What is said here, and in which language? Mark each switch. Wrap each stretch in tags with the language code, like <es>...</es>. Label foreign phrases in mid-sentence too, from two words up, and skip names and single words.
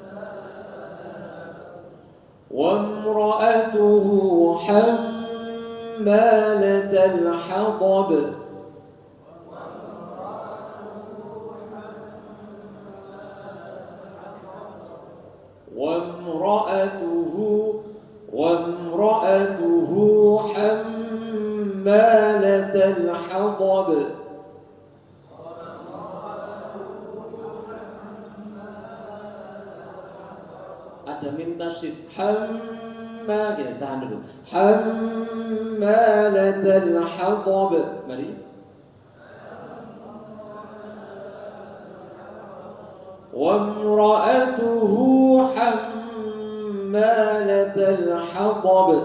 <ar>وامرأته حمالة الحطب وامرأته حمالة الحطب.</ar> <id>Ada mim tasydid hamma, kita tahan dulu.</id> <ar>حمالة الحطب. Mari. وامرأته حمالة الحطب.</ar>